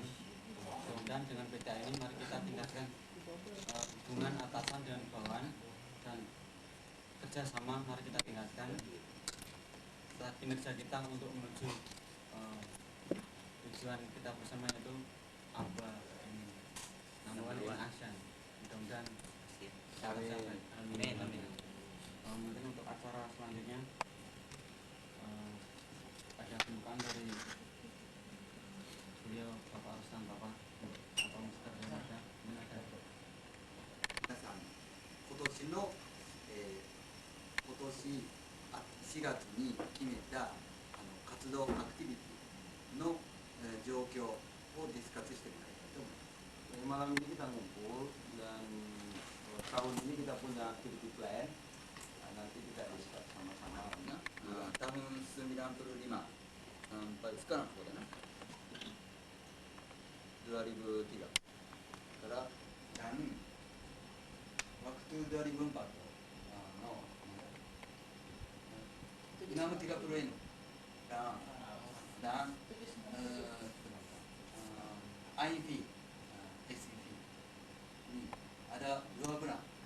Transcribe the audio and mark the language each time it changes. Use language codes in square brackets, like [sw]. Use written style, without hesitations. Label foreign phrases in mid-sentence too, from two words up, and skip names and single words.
[id] Mudah-mudahan dengan PCA ini mari kita tingkatkan hubungan atasan dan bawahan dan kerjasama mari kita tingkatkan kinerja kita untuk menuju tujuan kita bersama, yaitu ABA [en] Number 1 in ASEAN. [id] Mudah-mudahan capai. Amin. Mungkin untuk acara selanjutnya ada pembukaan dari beliau Bapak Rustam Bapak atau Mr. Yamada. Ini ada [ja] 皆さん、今年の、今年4月に決めた活動アクティビティの、状況をディスカスしてみたいと思います。 [id] Malam ini kita ngumpul dan tahun ini kita punya [en] activity plan. [id] Nanti kita discuss sama-sama. tahun 95 sampai sekarang ya, 2003 dan waktu 2004 Dinamo 30 dan IV SEV ini ada dua bulan.